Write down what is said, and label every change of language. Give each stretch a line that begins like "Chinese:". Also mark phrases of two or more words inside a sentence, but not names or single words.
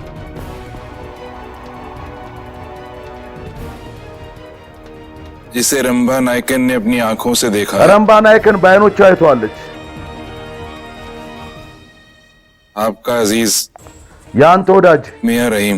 Hindi: जिसे रंभा नायकन ने अपनी आंखों से देखा है।
Amharic: ረምባ ናይክን በዓይኖቿ አይተዋለች።
Hindi: आपका अजीज
Amharic: የአንተ ወዳጅ
Hindi: मियां रहीम।